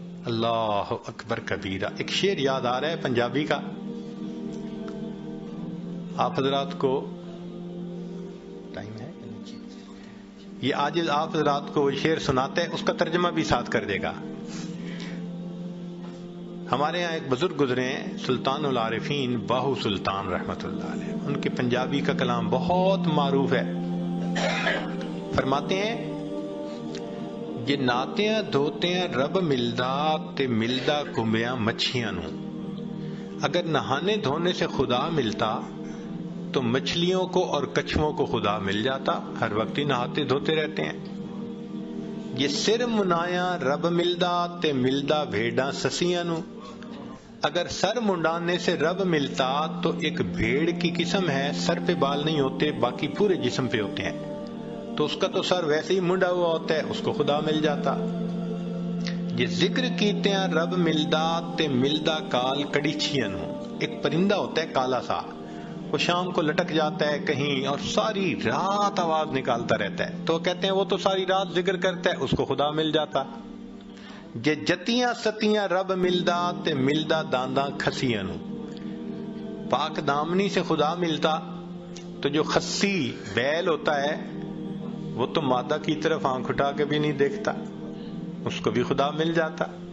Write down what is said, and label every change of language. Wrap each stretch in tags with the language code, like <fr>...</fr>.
<ur>اللہ اکبر کبیرہ. ایک شعر یاد آ رہا ہے پنجابی کا، آپ حضرات کو ٹائم ہے یہ آج آپ حضرات کو شعر سناتے ہیں، اس کا ترجمہ بھی ساتھ کر دے گا. ہمارے یہاں ایک بزرگ گزرے ہیں سلطان العارفین باہو سلطان رحمت اللہ علیہ. ان کے پنجابی کا کلام بہت معروف ہے. فرماتے ہیں</ur> <pa>جے ناتیاں دھوتیاں رب ملدا تے ملدا کمبیاں مچھیاں نو.</pa> <ur>اگر نہانے دھونے سے خدا ملتا تو مچھلیوں کو اور کچھووں کو خدا مل جاتا. ہر وقت ہی نہاتے دھوتے رہتے ہیں.</ur> <pa>یہ سر منایا رب ملدا تے ملدا بھیڑاں سسیاں نو.</pa> <ur>اگر سر منڈانے سے رب ملتا تو ایک بھیڑ کی قسم ہے، سر پہ بال نہیں ہوتے باقی پورے جسم پہ ہوتے ہیں، تو اس کا تو سر ویسے ہی منڈا ہوا ہوتا ہے، اس کو خدا مل جاتا.</ur> <pa>یہ ذکر کیتے ہیں رب ملدا تے ملدا کال کڑیچیاں نو.</pa> <ur>ایک پرندہ ہوتا ہے کالا سا، وہ شام کو لٹک جاتا ہے کہیں اور ساری رات آواز نکالتا رہتا ہے، تو کہتے ہیں وہ تو ساری رات ذکر کرتا ہے، اس کو خدا مل جاتا.</ur> <pa>جے جتیاں ستیاں رب ملدا تے ملدا دانداں کھسیاں نو.</pa> <ur>پاک دامنی سے خدا ملتا تو جو خسی بیل ہوتا ہے وہ تو مادہ کی طرف آنکھ اٹھا کے بھی نہیں دیکھتا، اس کو بھی خدا مل جاتا.</ur>